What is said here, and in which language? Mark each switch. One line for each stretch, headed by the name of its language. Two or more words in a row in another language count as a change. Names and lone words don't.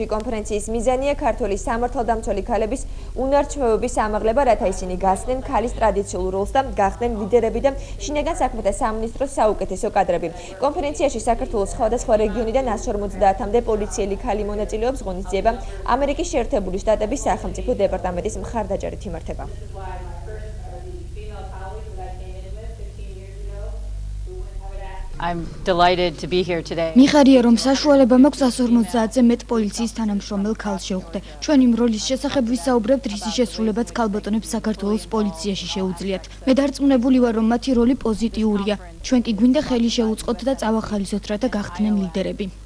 Georgian: კონფერენციის მიზანია ქართველი სამართალდამცველი ქალების უნარჩვევების ამაღლება, რათა ისინი გასცდნენ ქალის ტრადიციულ როლს და გახდნენ ლიდერები და შინაგან საქმეთა სამინისტროს საუკეთესო კადრები. კონფერენციაში საქართველოს სხვადასხვა რეგიონიდან 150-მდე პოლიციელი ქალი მონაწილეობს. ღონისძიება ამერიკის შეერთებული შტატების სახელმწიფო დეპარტამენტის მხარდაჭერით იმართება.
English: I'm delighted to be here today.
Georgian: მიხარია რომ საშუალება მაქვს 150-ზე მეტ პოლიციის თანამშრომელ ქალს შევხვდე. ჩვენ იმ როლის შესახებ ვისაუბრებთ, რისი შესრულებაც ქალბატონებს საქართველოს პოლიციაში შეუძლიათ. მე დარწმუნებული ვარ, რომ მათი როლი პოზიტიურია. ჩვენ კი გვინდა ხელი შევუწყოთ და წავახალისოთ, რათა გახდნენ ლიდერები.